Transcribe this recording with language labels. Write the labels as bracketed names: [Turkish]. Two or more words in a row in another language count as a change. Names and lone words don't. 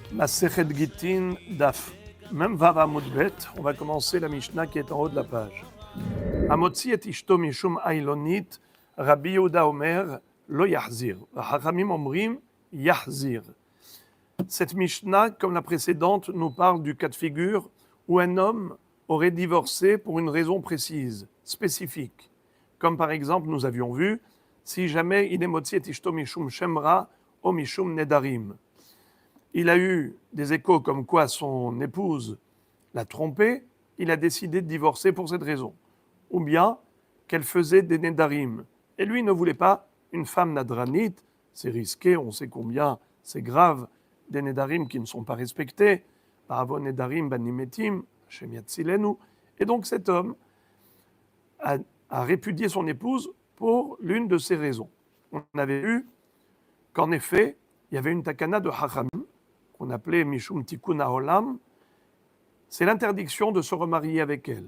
[Hebrew] מסכת גיטין דף מם ו עמוד ב, [French] on va commencer la Mishnah qui est en haut de la page. [Hebrew] המוציא את אשתו משום איילונית רבי יהודה אומר לא יחזיר. חכמים אומרים יחזיר. [French] Cette Mishnah, comme la précédente, nous parle du cas de figure où un homme aurait divorcé pour une raison précise, spécifique. Comme par exemple, nous avions vu, si jamais il est [Hebrew] מוציא את אשתו משום שם רע או משום נדרים. [French] Il a eu des échos comme quoi son épouse l'a trompé, il a décidé de divorcer pour cette raison. Ou bien qu'elle faisait des nedarim. Et lui ne voulait pas une femme nadranite, c'est risqué, on sait combien c'est grave, des nedarim qui ne sont pas respectés. [Hebrew] בעוון נדרים בנים מתים השם יצילנו. [French] Et donc cet homme a répudié son épouse pour l'une de ces raisons. On avait vu qu'en effet, il y avait une takana de Hachamim, qu'on appelait [Hebrew] משום תיקון העולם, [French] c'est l'interdiction de se remarier avec elle.